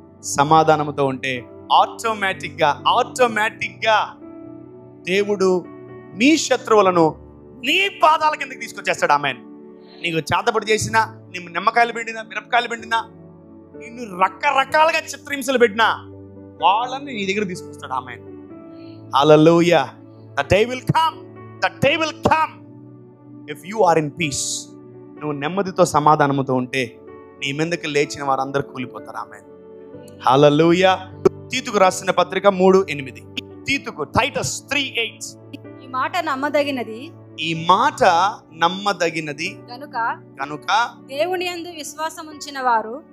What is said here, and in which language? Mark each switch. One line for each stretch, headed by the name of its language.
Telugu: సమాధానంతో ఉంటే ఆటోమేటిక్గా దేవుడు మీ శత్రువులను నీ పాదాల కిందకి తీసుకొచ్చేస్తాడు. ఆమేన్. నీకు చేతబడి చేసినా, నీ నిమ్మకాయలు పిండినా, మిరపకాయలు పిండినా, నిన్ను రకరకాలుగా చిత్రహింసలు పెట్టినా వాళ్ళని నీ దగ్గర తీసుకొస్తాడు.
English: Amen. Hallelujah. The day will come. The day will come if you are in peace.
Telugu: నువ్వు నెమ్మదితో సమాధానముతో ఉంటే నీ మీదకి లేచిన వారందరూ కూలిపోతారు. ఆమేన్. హల్లెలూయా. తీతుకు రాసిన పత్రిక 3:8. తీతుకు, టైటస్ 3:8. ఈ మాట నమ్మదగినది, ఈ మాట నమ్మదగినది కనుక దేవుని యందు విశ్వాసం ఉంచిన వారు,